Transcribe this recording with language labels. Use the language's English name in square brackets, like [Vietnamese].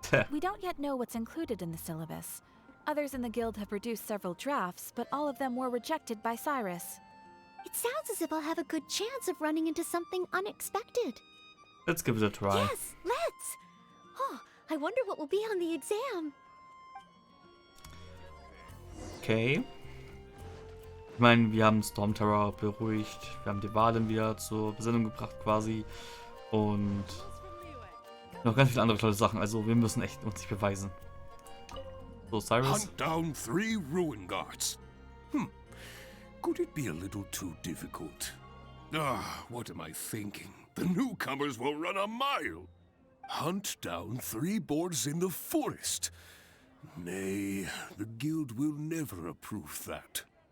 [English] We don't yet know what's included in the syllabus. Others in the guild have produced several drafts, but all of them were rejected by Cyrus. It sounds as if I'll have a good chance of running into something unexpected. Let's give it a try. Yes, let's! Oh, I wonder what will be on the exam. Okay. [German] Ich meine, wir haben Storm Terror beruhigt, wir haben die Wahlen wieder zur Besinnung gebracht quasi und noch ganz viele andere tolle Sachen, also wir müssen echt uns nicht beweisen. [English] So, Cyrus. Hunt down 3 ruin guards. Could it be a little too difficult? What am I thinking? The newcomers will run a mile. Hunt down 3 boards in the forest. Nay, the guild will never approve that.